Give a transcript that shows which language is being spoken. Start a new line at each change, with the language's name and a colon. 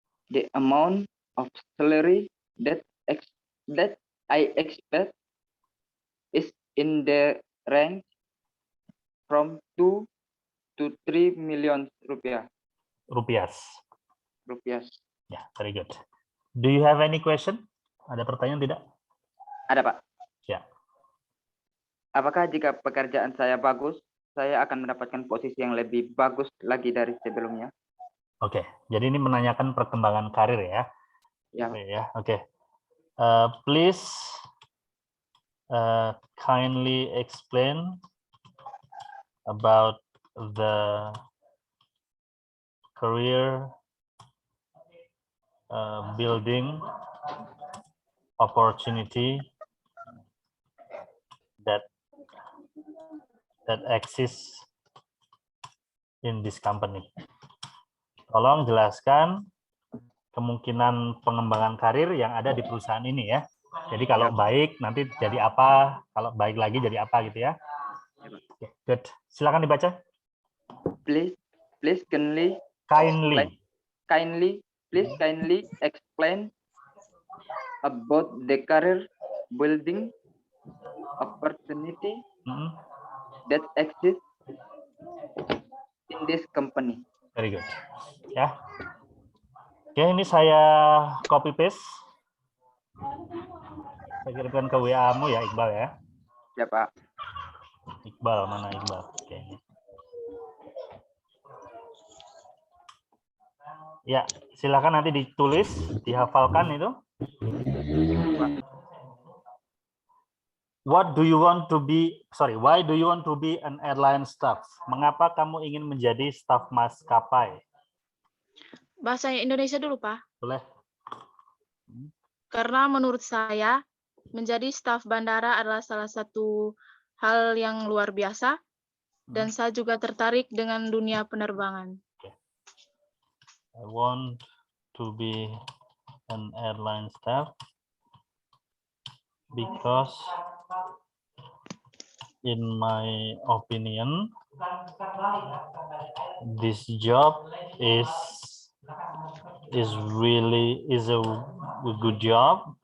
English: The amount of salary that I expect is in the range from 2 to 3 million rupiah. Rupiah.
Indonesian: Ya,
English: very good. Do you have any question?
Indonesian: Ada pertanyaan tidak? Ada, Pak. Ya. Apakah jika pekerjaan saya bagus, saya akan mendapatkan posisi yang lebih bagus lagi dari sebelumnya? Oke, jadi ini menanyakan perkembangan karir ya. Ya. Oke.
English: Please kindly explain about the career building opportunity that exists in this company.
Indonesian: Tolong jelaskan kemungkinan pengembangan karir yang ada di perusahaan ini ya. Jadi kalau baik nanti jadi apa, kalau baik lagi jadi apa gitu ya.
English: Okay, good.
Indonesian: Silakan dibaca.
English: Please kindly explain about the career building opportunity that exists in this company. Very good.
Indonesian: Ya. Oke, ini saya copy paste. Saya kirimkan ke WA-mu ya, Iqbal ya. Ya, Pak. Iqbal, mana Iqbal? Oke. Ya, silakan nanti ditulis, dihafalkan itu.
English: What do you want to be? Sorry, why do you want to be an airline staff?
Indonesian: Mengapa kamu ingin menjadi staf maskapai? Bahasa Indonesia dulu, Pak. Boleh. Karena menurut saya, menjadi staf bandara adalah salah satu hal yang luar biasa, dan saya juga tertarik dengan dunia penerbangan.
English: I want to be an airline staff because in my opinion this job is a good job,